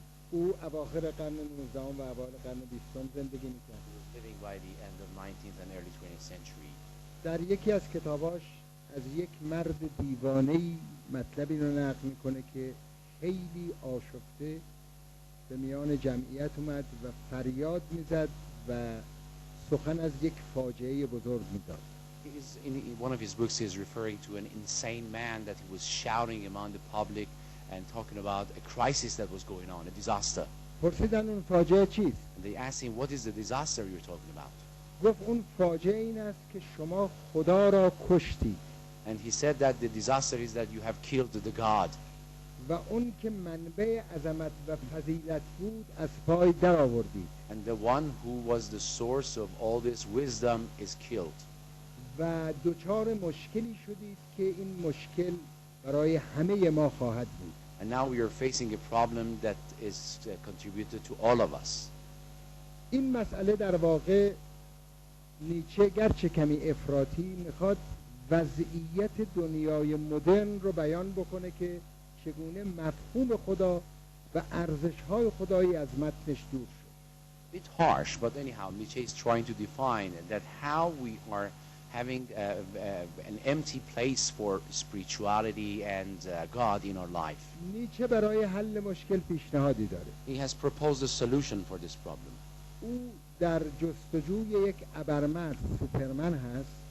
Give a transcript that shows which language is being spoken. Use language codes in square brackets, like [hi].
[fa] او اواخر قرن 19 و اوایل قرن 20 زندگی می‌کرد. [en] He was living by the end of 19th and early 20th century. [fa] در یکی از کتاباش از یک مرد دیوانه‌ای مطلبی رو نقل میکنه که خیلی آشفته به میان جمعیت اومد و فریاد میزد و سخن از یک فاجعه بزرگ می‌داد. [en] In one of his books, he is referring to an insane man that he was shouting among the public and talking about a crisis that was going on, a disaster. [fa] پرسیدن اون فاجعه چیست؟ [en] And they asked him, what is the disaster you're talking about? [fa] گفت اون فاجعه این است که شما خدا را کشتی. [en] And he said that the disaster is that you have killed the God. [fa] و اون که منبع عظمت و فضیلت بود از پای در آوردی. [en] And the one who was the source of all this wisdom is killed. [fa] و دوچار مشکلی شدید که این مشکل برای همه ما خواهد بود. [en] And now we are facing a problem that is contributed to all of us. [fa] این مسئله در واقع نیچه گرچه کمی افراطی میخواد وضعیت دنیای مدرن رو بیان بکنه که چگونه مفهوم خدا و ارزش‌های خدایی از متنش دور شد. [en] Bit harsh, but anyhow, Nietzsche is trying to define that how we are having an empty place for spirituality and God in our life. [fa] نیچه برای حل مشکل پیشنهادی داره. [en] He has proposed a solution for this problem. [fa] او در جستجوی یک ابرمرد سوپرمن هست.